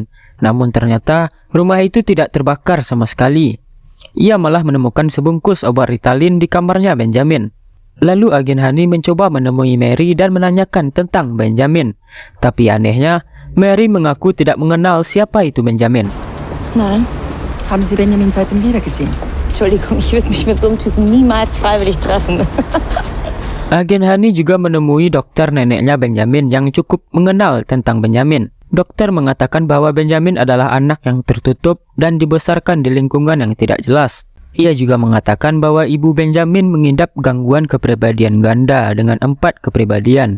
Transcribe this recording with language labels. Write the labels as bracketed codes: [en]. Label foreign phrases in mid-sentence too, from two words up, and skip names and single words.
[id] Namun ternyata rumah itu tidak terbakar sama sekali. Ia malah menemukan sebungkus obat Ritalin di kamarnya Benjamin. Lalu agen Hani mencoba menemui Mary dan menanyakan tentang Benjamin. Tapi anehnya, Mary mengaku tidak mengenal siapa itu Benjamin. [de] Nein, haben Sie Benjamin seitdem wieder gesehen? Entschuldigung, ich würde mich mit so einem Typen niemals freiwillig treffen. [id] Agen Hani juga menemui dokter neneknya Benjamin yang cukup mengenal tentang Benjamin. Dokter mengatakan bahwa Benjamin adalah anak yang tertutup dan dibesarkan di lingkungan yang tidak jelas. Ia juga mengatakan bahwa ibu Benjamin mengidap gangguan kepribadian ganda dengan 4 kepribadian.